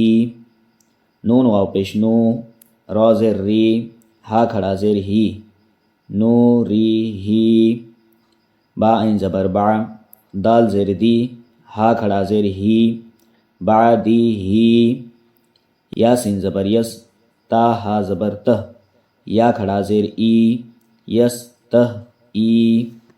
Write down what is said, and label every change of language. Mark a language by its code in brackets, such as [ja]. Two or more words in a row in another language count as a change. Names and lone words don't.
[ur] نون واو پیش نو، را زیر ری، ہا کھڑا زیر ہی، نو ری ہی۔ با عین زبر با، دال زیر دی، ہا کھڑا زیر ہی، با دی ہی۔ یا سین زبر یس، تا ہا زبر تہ، یا کھڑا زیر ای، یس تہ ای۔